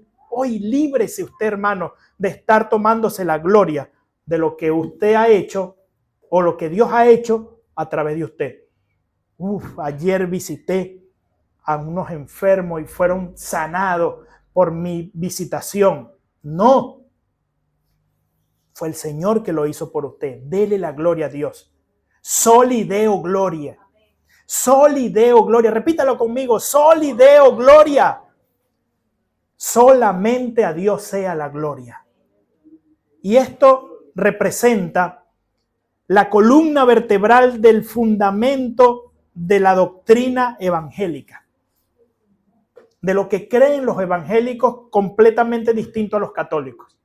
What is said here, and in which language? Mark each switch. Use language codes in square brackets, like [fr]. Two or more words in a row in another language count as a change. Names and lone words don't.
[es] Hoy líbrese usted, hermano, de estar tomándose la gloria de lo que usted ha hecho o lo que Dios ha hecho a través de usted. Ayer visité a unos enfermos y fueron sanados por mi visitación. No. Fue el Señor que lo hizo por usted. Dele la gloria a Dios. [la] Soli Deo gloria. Soli Deo gloria. [es] Repítalo conmigo. [la] Soli Deo gloria. [es] Solamente a Dios sea la gloria. Y esto representa la columna vertebral del fundamento de la doctrina evangélica. De lo que creen los evangélicos completamente distinto a los católicos.